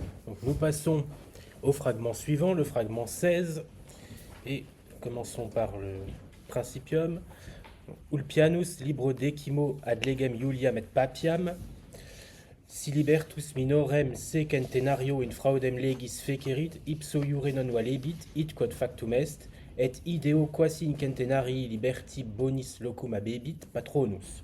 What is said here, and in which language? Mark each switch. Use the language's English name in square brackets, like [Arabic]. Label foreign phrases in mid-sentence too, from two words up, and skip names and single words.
[French] Donc nous passons au fragment suivant, le fragment 16, et commençons par le principium. [Latin] Ulpianus libro decimo ad legem Iuliam et papiam, si libertus minorem se centenario in fraudem legis fecerit, ipso iure non valebit, id quod factum est, et ideo quasi in centenarii liberti bonis locum abebit patronus.